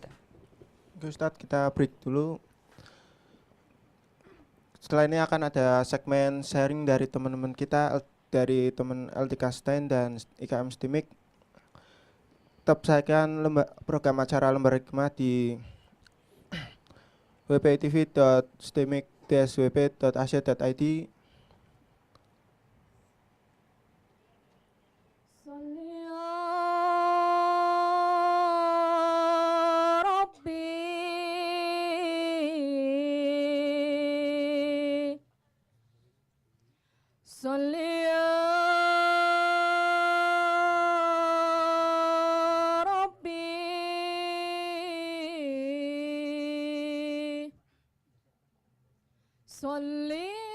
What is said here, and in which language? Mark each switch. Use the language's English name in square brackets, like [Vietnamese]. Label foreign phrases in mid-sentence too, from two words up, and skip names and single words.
[Indonesian] Oke Ustadz, kita break dulu. Setelah ini akan ada segmen sharing dari teman-teman kita, dari teman LTK Stein dan IKM STIMIK. Tetap saksikan program acara Lembar Hikmah di wpitv.stimik.swp.ac.id. [Arabic] صلِّ يا ربي صلِّ يا ربي صلِّ